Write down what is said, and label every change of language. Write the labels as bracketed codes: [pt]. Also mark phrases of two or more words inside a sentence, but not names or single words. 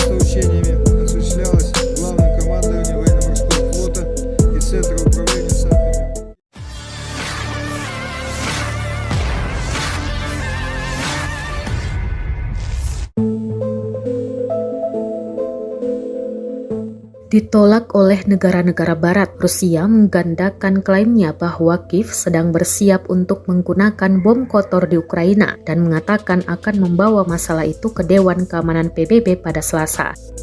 [ru] учениями осуществлялось Главным командованием военно-морского флота и Центра управления Санкт-Петербурга. [id] Ditolak oleh negara-negara barat, Rusia menggandakan klaimnya bahwa Kiev sedang bersiap untuk menggunakan bom kotor di Ukraina dan mengatakan akan membawa masalah itu ke Dewan Keamanan PBB pada Selasa.